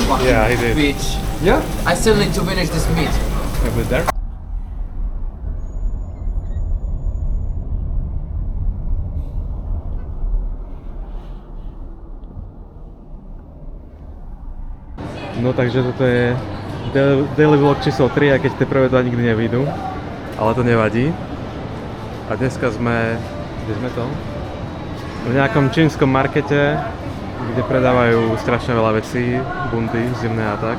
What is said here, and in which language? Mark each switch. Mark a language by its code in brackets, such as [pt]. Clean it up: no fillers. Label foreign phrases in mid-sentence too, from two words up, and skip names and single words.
[en] Yeah, he did. Bitch. Yeah? I still need to finish this meat. Have it there. [sk] No takže toto je [en] daily vlog [sk] číslo 3, aj keď tie prvé to nikdy nevyjdú, ale to nevadí. A dneska sme, kde sme to? V nejakom čínskom markete, kde predávajú strašne veľa vecí, bunty, zimné a tak.